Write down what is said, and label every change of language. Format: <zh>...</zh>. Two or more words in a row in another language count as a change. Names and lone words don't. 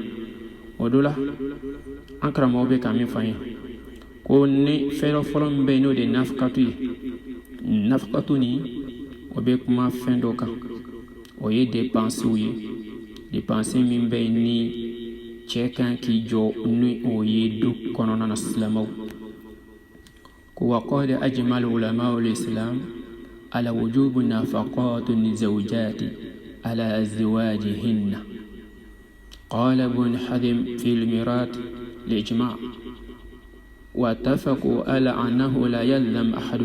<bm>o do la an karamɔgɔ bɛ ka min fɔ an ye ko ni fɛɛrɛ fɔlɔ min bɛ yen n'o de ye nafakatu ye. nafakatu nin o bɛ kuma fɛn dɔ kan o ye dépensew ye. dépense min bɛ yen ni cɛ kan k'i jɔ ni o ye du kɔnɔna na silamɛw.</bm> <ar>ko وقد أجمع العلماء الإسلام على وجوب نفقة للزوجة على أزواجهن. قال ابن حزم في الميراث الإجماع واتفقوا على أنه لا يلزم أحد</ar>